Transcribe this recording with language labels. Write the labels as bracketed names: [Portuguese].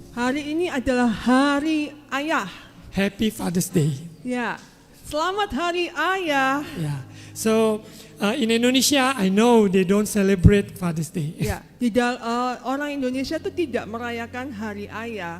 [Indonesian] Hari ini adalah Hari Ayah. [English] Happy Father's Day. [Indonesian] Ya, selamat Hari Ayah. Yeah. [English] So in Indonesia, I know they don't celebrate Father's Day. [Indonesian] Ya, orang Indonesia itu tidak merayakan Hari Ayah.